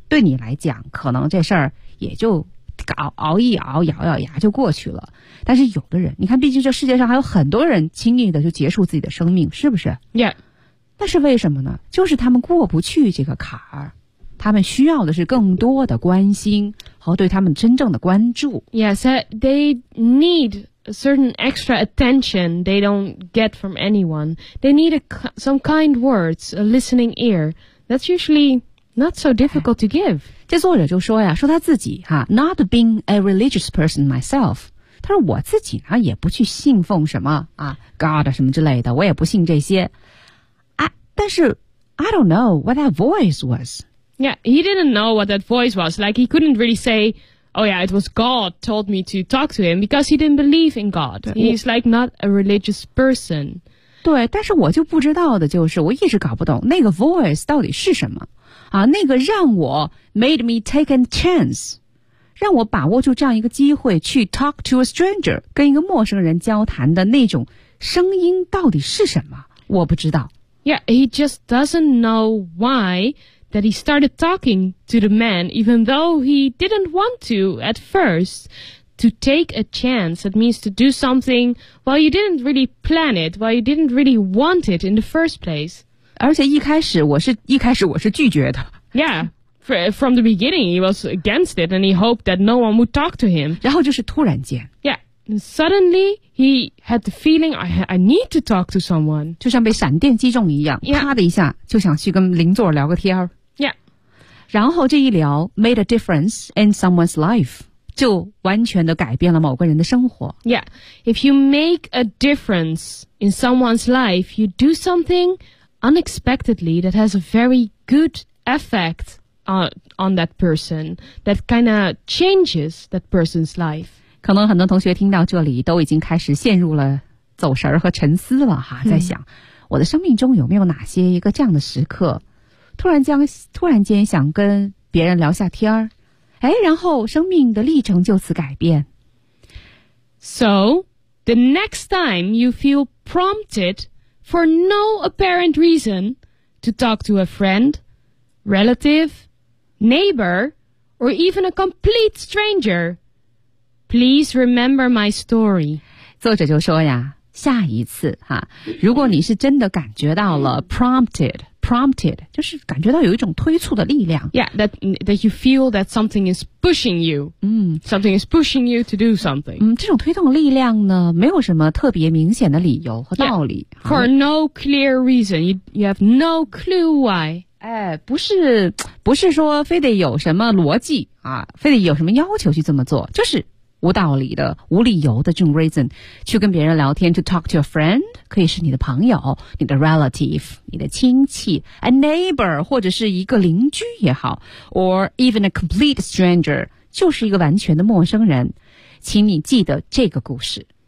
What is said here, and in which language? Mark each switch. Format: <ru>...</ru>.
<zh>对你来讲，可能这事儿也就熬一熬，咬咬牙就过去了。但是有的人，你看，毕竟这世界上还有很多人轻易的就结束自己的生命，是不是？</zh> <en>Yeah.</en> <zh>那是为什么呢？就是他们过不去这个坎儿。他们需要的是更多的关心和对他们真正的关注。</zh> <en>Yes, they need a certain extra attention they don't get from anyone. They need some kind words, a listening ear. That's usually not so difficult to give.</en> <zh>这作者就说呀，说他自己哈 ，</zh> <en>not being a religious person myself.</en> <zh>他说我自己呢也不去信奉什么啊 God 什么之类的，我也不信这些。啊，但是</zh> <en>I don't know what that voice was. Yeah, he didn't know what that voice was. Like, he couldn't really say, oh yeah, it was God told me to talk to him because he didn't believe in God. He's like not a religious person.</en> <zh>对，但是我就不知道的就是我一直搞不懂那个 voice 到底是什么。啊，那个让我</zh> <en>made me take a chance,</en> <zh>让我把握住这样一个机会去</zh> <en>talk to a stranger,</en> <zh>跟一个陌生人交谈的那种声音到底是什么，我不知道。</zh> <en>Yeah, he just doesn't know why,that he started talking to the man even though he didn't want to at first. To take a chance, that means to do something while you didn't really plan it, while you didn't really want it in the first place.</en> <zh>而且一开始我是拒绝的。</zh> <en>Yeah, from the beginning he was against it and he hoped that no one would talk to him.</en> <zh>然后就是突然间。</zh> <en>Yeah. And suddenly, he had the feeling, I need to talk to someone.</en> <zh>就像被闪电击中一样、</zh> <en>yeah.</en> <zh>啪的一下就想去跟邻座聊个天。</zh> <en>Yeah.</en> <zh>然后这一聊</zh> <en>made a difference in someone's life.</en> <zh>就完全的改变了某个人的生活。</zh> <en>Yeah. If you make a difference in someone's life, you do something unexpectedly that has a very good effect on that person. That kind of changes that person's life.</en> <zh>可能很多同学听到这里都已经开始陷入了走神和沉思了哈，在想、我的生命中有没有哪些一个这样的时刻，突然间想跟别人聊下天儿，哎，然后生命的历程就此改变。</zh> <en>So The next time you feel prompted for no apparent reason to talk to a friend, relative, neighbor, or even a complete stranger, please remember my story.</en> <zh>作者就说呀，下一次哈，如果你是真的感觉到了 prompted 就是感觉到有一种推促的力量。</zh> <en>Yeah, that you feel that something is pushing you. Something is pushing you to do something.</en> <zh>这种推动力量呢，没有什么特别明显的理由和道理。</zh> <en>Yeah, for no clear reason, you have no clue why.</en> <zh>哎，不是说非得有什么逻辑啊，非得有什么要求去这么做，就是无道理的、无理由的这种 reason 去跟别人聊天 ，</zh> <en>to talk to your friend</en> <zh>可以是你的朋友、你的 relative、你的亲戚 ，a neighbor 或者是一个邻居也好 ，</zh> <en>or even a complete stranger</en> <zh>就是一个完全的陌生人，请你记得这个故事。</zh>